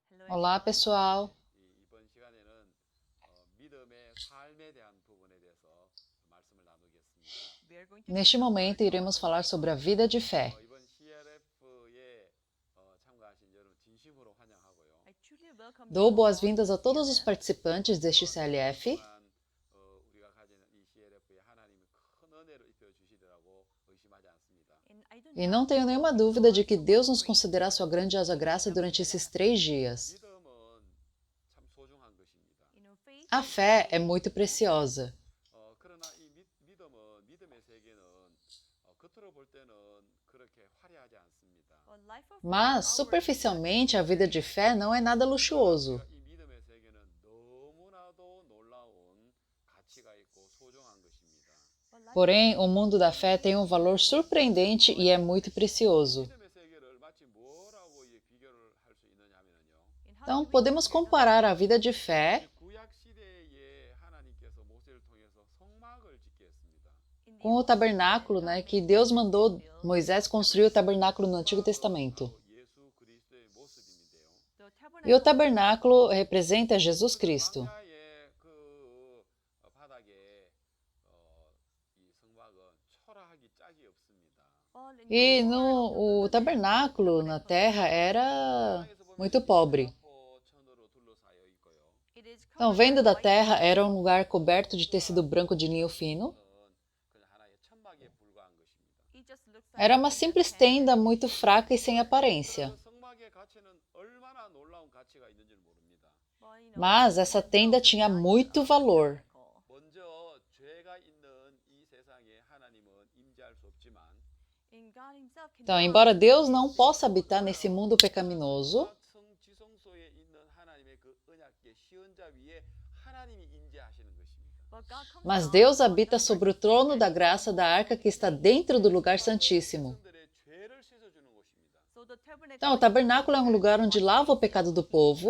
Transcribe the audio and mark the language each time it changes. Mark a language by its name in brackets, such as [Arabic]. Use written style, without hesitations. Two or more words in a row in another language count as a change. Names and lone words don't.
[Portuguese] Olá, pessoal. [Korean] 이번 시간에는 믿음의 삶에 대한 부분에 대해서 말씀을 나누겠습니다. [Portuguese] Neste momento, iremos falar sobre a vida de fé. [Korean] 이번 CLF에 참가하신 여러분 진심으로 환영하고요. [Portuguese] Dou boas-vindas a todos os participantes deste CLF [Korean] 우리가 가지는 이 CLF에 하나님이 큰 은혜를 입혀 주시리라고 의심하지 않습니다. [Portuguese] e não tenho nenhuma dúvida de que Deus nos concederá sua grandiosa graça durante esses 3 dias. [Korean] 믿음은 참 소중한 것입니다. [Portuguese] A fé é muito preciosa, [Korean] 그러나 이 믿음의 세계는 겉으로 볼 때는 그렇게 화려하지 않습니다. [Portuguese] mas superficialmente a vida de fé não é nada luxuoso. [Korean] 이 믿음의 세계는 너무나도 놀라운 가치가 있고 소중한 것입니다. [Portuguese] Porém, o mundo da fé tem um valor surpreendente e é muito precioso. [Korean] 믿음의 세계를 마치 뭐라고 비교를 할 수 있느냐면요. [Portuguese] Então, podemos comparar a vida de fé [Korean] 구약 시대에 하나님께서 모세를 통해서 성막을 짓게 했습니다. [Portuguese] com o tabernáculo, que Deus mandou Moisés construir o tabernáculo no Antigo Testamento. [Korean] 예수 그리스도의 모습인데요. [Portuguese] E o tabernáculo representa Jesus Cristo. [Korean] 광야의 그 바닥에 이 성막은 초라하기 짝이 없습니다. [Portuguese] E o tabernáculo na terra era muito pobre. [Korean] 포천으로 둘러싸여 있고요. [Portuguese] Então, vendo da terra, era um lugar coberto de tecido branco de linho fino. [Korean] 그냥 하나의 천막에 불과한 것입니다. [Portuguese] Era uma simples tenda muito fraca e sem aparência. [Korean] 그 성막의 가치는 얼마나 놀라운 가치가 있는지를 모릅니다. [Portuguese] Mas essa tenda tinha muito valor. [Korean] 먼저 죄가 있는 이 세상에 하나님은 임재할 수 없지만 [Portuguese] Então, embora Deus não possa habitar nesse mundo pecaminoso, [Korean] 지성소에 있는 하나님의 그 언약궤 시언자 위에 하나님이 임재하시는 것입니다. [Portuguese] mas Deus habita sobre o trono da graça da arca que está dentro do lugar santíssimo. [Korean] 백성들의 죄를 씻어주는 곳입니다. [Portuguese] Então, o tabernáculo é um lugar onde lava o pecado do povo,